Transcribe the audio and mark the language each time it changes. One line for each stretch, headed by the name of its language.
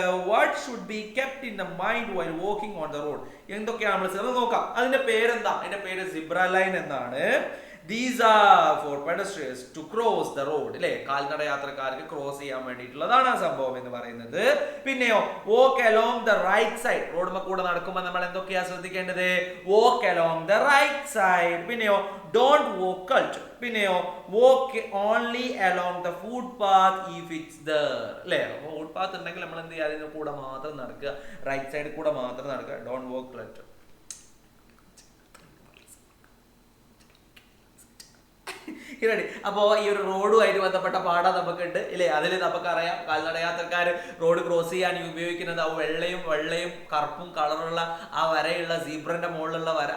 English: What should be kept in the mind while walking on the road?
Malayalam: എന്തൊക്കെയാണ് നമ്മൾ നോക്കാം. അതിന്റെ പേരെന്താ? അതിന്റെ പേര് സിബ്ര ലൈൻ എന്നാണ്.
English: These are for pedestrians to cross the road അല്ലേ?
Malayalam: കാൽനട യാത്രക്കാർക്ക് ക്രോസ് ചെയ്യാൻ വേണ്ടിയിട്ടുള്ളതാണ് ആ സംഭവം എന്ന് പറയുന്നത്.
English: പിന്നെയോ walk along the right side.
Malayalam: റോഡുമ്മ കൂടെ നടക്കുമ്പോൾ നമ്മൾ എന്തൊക്കെയാ ശ്രദ്ധിക്കേണ്ടത്?
English: walk along the right side. പിന്നെയോ don't walk cult. പിന്നെയോ walk only along the footpath if it's there അല്ലേ?
Malayalam: അപ്പോൾ ഫുട് പാത്ത് ഉണ്ടെങ്കിൽ നമ്മൾ എന്ത് ചെയ്യുക? അതിന് കൂടെ മാത്രം നടക്കുക, റൈറ്റ് സൈഡിൽ കൂടെ മാത്രം നടക്കുക.
English: don't walk cult.
Malayalam: റെഡി. അപ്പോൾ ഈ ഒരു റോഡുമായിട്ട് ബന്ധപ്പെട്ട പാഠം നമുക്കുണ്ട് ഇല്ലേ? അതിൽ നമുക്കറിയാം കാൽനടയാത്രക്കാർ റോഡ് ക്രോസ് ചെയ്യാൻ ഉപയോഗിക്കുന്നത് ആ വെള്ളയും കറുപ്പും കളറുള്ള ആ വരയുള്ള സീബ്രന്റെ മുകളിലുള്ള വര.